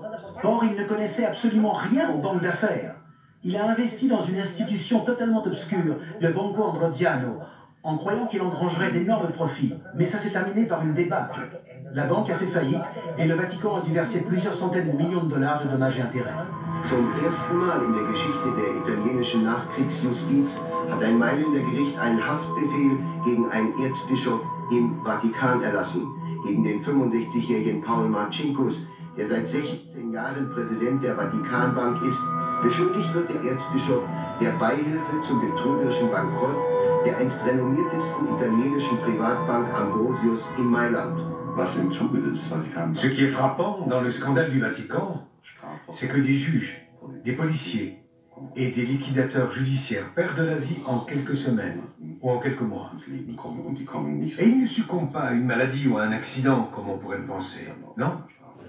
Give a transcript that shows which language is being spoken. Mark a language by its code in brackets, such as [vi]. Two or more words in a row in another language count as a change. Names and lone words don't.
[fr] Or, il ne connaissait absolument rien aux banques d'affaires. Il a investi dans une institution totalement obscure, le Banco Ambrosiano, en croyant qu'il engrangerait d'énormes profits. Mais ça s'est terminé par une débâcle. La banque a fait faillite et le Vatican a dû verser plusieurs centaines de millions de dollars de dommages et intérêts. [de] Zum ersten Mal in der Geschichte der italienischen Nachkriegsjustiz hat ein Mailänder Gericht einen Haftbefehl gegen einen Erzbischof im Vatikan erlassen, gegen den 65-jährigen Paul Marcinkus, der seit 16 Jahren Präsident der Vatikanbank ist. Beschuldigt wird der Erzbischof der Beihilfe zum betrügerischen Bankrott der einst renommiertesten italienischen Privatbank Ambrosius in Mailand. [fr] Ce qui est frappant dans le scandale du Vatican, c'est que des juges, des policiers et des liquidateurs judiciaires perdent la vie en quelques semaines ou en quelques mois. Et ils ne succombent pas à une maladie ou à un accident, comme on pourrait le penser, non?